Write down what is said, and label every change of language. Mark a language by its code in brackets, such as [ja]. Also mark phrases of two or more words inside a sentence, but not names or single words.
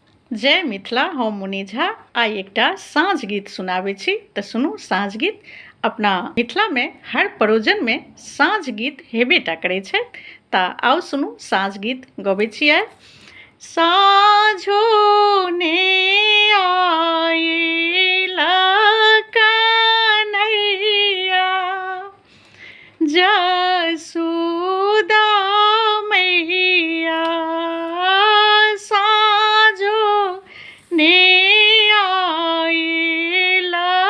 [mai] जय मिथिला। हम मुनि झा आई एकटा साँझ गीत सुनाबै छी तऽ सुनू। साँझ गीत अपना मिथिला में हर परोजन में साँझ गीत हेबेटा करै छै। तऽ आउ सुनू साँझ गीत गबै छी आइ। साँझो ने आइला कन्हैया जसोदा मैया साँझो ने आइला